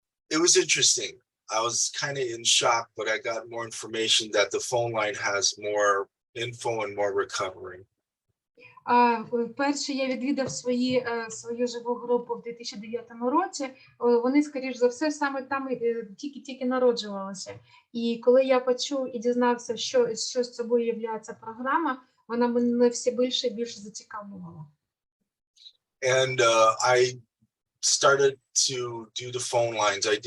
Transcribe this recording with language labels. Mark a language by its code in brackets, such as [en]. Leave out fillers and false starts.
[en] it was interesting. I was kind of in shock, but I got more information that the phone line has more info and more recovery. [uk] Вперше я відвідав свою живу групу в 2009 році. Вони, скоріш за все, саме там тільки народжувалися. І коли я почув і дізнався, що з собою є ця програма, вона мене все більше і більше зацікавлювала. [en] And I started to do the phone lines.